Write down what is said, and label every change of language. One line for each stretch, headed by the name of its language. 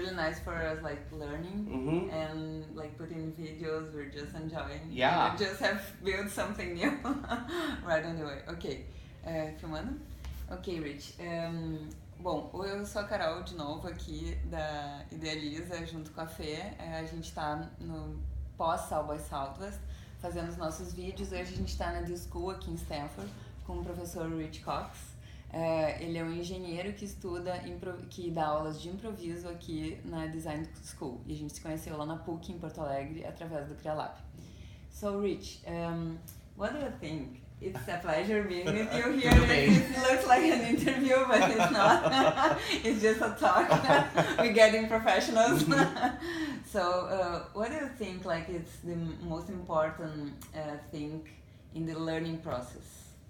English: nice for us, like learning and like putting videos. We're just enjoying. Yeah. We just have built something new right on the way.
Portuguese: Ok, filmando? Ok, Rich. Bom, eu sou a Carol de novo aqui da Idealiza junto com a Fê. A gente tá no pós-South by Southwest fazendo os nossos vídeos. Hoje a gente tá na D.school aqui em Stanford com o professor Rich Cox. Ele é um engenheiro que que dá aulas de improviso aqui na Design School. E a gente se conheceu lá na PUC em Porto Alegre através do CriaLab.
English: So, Rich, what do you think? It's a pleasure being with you here. It looks like an interview, but it's not. It's just a talk. We're getting professionals. So, what do you think? Like, it's the most important thing in the learning process?